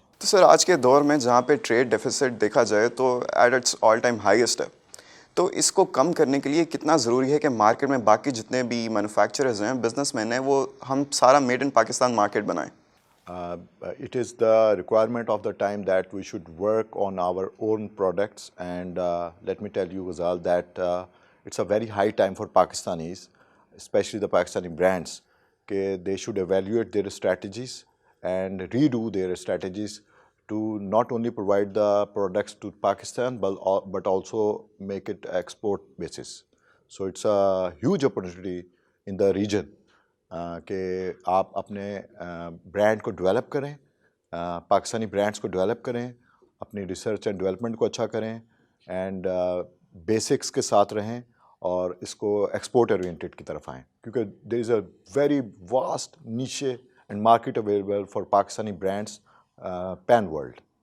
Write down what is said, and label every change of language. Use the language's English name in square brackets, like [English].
[Urdu] تو سر آج کے دور میں جہاں پہ ٹریڈ ڈیفیسٹ دیکھا جائے تو [English] at its all time highest [Urdu] ہے، تو اس کو کم کرنے کے لیے کتنا ضروری ہے کہ مارکیٹ میں باقی جتنے بھی مینوفیکچررز ہیں، بزنس مین ہیں، وہ ہم سارا میڈ ان پاکستان مارکیٹ بنائیں؟ [English] It is the requirement of the time that we should work on our own products, and let me tell you, Ghazal, that it's a very high time for Pakistanis, especially the Pakistani brands, that they should evaluate their strategies and redo their strategies to not only provide the products to Pakistan but also make it export basis. So it's a huge opportunity in the region [Urdu] کہ آپ اپنے brand کو develop کریں، Pakistani brands کو develop کریں، اپنی research and development کو اچھا کریں، اینڈ بیسکس کے ساتھ رہیں اور اس کو ایکسپورٹ اورینٹیڈ کی طرف آئیں، کیونکہ [English] There is a very vast niche and market available for Pakistani brands pan world.